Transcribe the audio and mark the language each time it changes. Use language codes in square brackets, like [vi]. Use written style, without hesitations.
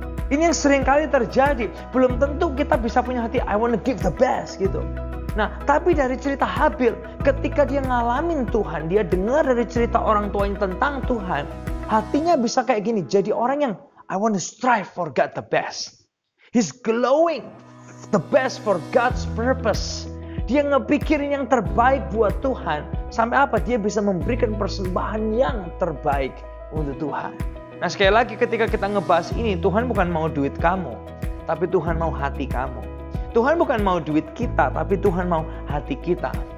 [id] Ini yang sering kali terjadi. Belum tentu kita bisa punya hati, [en] I want to give the best [id] gitu. Nah, tapi dari cerita Habil, ketika dia ngalamin Tuhan, dia dengar dari cerita orang tuanya tentang Tuhan, hatinya bisa kayak gini, jadi orang yang [en] I want to strive for God the best. He's glowing the best for God's purpose. [id] Dia ngepikirin yang terbaik buat Tuhan. Sampai apa? Dia bisa memberikan persembahan yang terbaik untuk Tuhan. Nah, sekali lagi ketika kita ngebahas ini, Tuhan bukan mau duit kamu, tapi Tuhan mau hati kamu. Tuhan bukan mau duit kita, tapi Tuhan mau hati kita.